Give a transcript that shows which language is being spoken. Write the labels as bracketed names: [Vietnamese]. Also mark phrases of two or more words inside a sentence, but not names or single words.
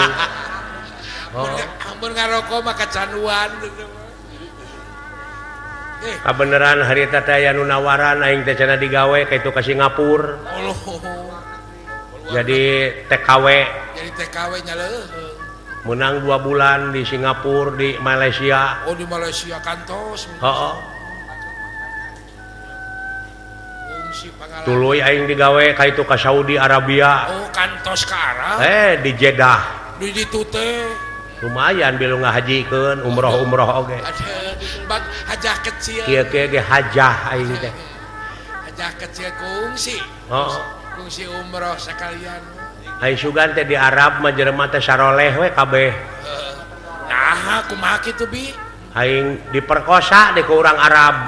[Sundanese] Ampun ngaroko mah kecanduan. Kabeneran harita teh aya nu nawaran aing teh cenah digawe ka itu ka Singapura. Jadi TKW. Jadi TKW nya leuh. Menang 2 bulan di Singapura, di Malaysia. Oh di Malaysia kantos. Heeh. Fungsi pangalaman. Tuluy aing digawe ka itu ka Saudi Arabia. Oh kantos ka Arab. Di Jeddah. Di ditu teh. Lumayan bilu ngahajikeun umroh oge. [Indonesian] Ada bak hajah kecil. [Sundanese] Kieu-kieu ge hajah aing teh. [Indonesian] Hajah kecil [Sundanese] kungsi. Heeh. Kungsi umroh sekalian. Aing sugan teh di Arab mah jelema teh saroleh we kabeh. Nah, kumaha kitu bi? Aing diperkosa di ku urang Arab.